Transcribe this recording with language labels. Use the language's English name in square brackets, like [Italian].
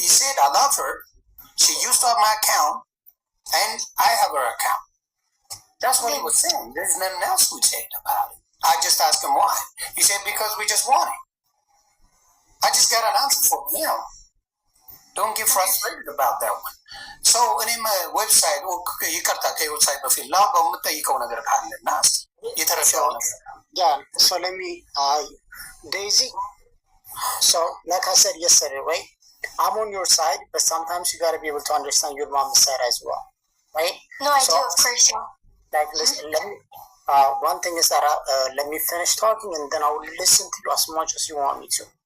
[English] He said, "I love her. She used up my account, and I have her account." That's what he was saying. There's nothing else we said about it. I just asked him why. He said, "Because we just want it." I just got an answer for him. Don't get frustrated about that one. [Amharic] So እኔም ዌብሳይት ይቅርታ ከዌብሳይት በፊት ላው የምጠይቀው ነገር ካለና የተረፈው ነገር [English] so let me Daisy, so like I said yesterday, right, I'm on your side, but sometimes you got to be able to understand your mom's side as well, right? No, I do, of course. Like, listen, let me one thing is that let me finish talking and then I will listen to you as much as you want me to.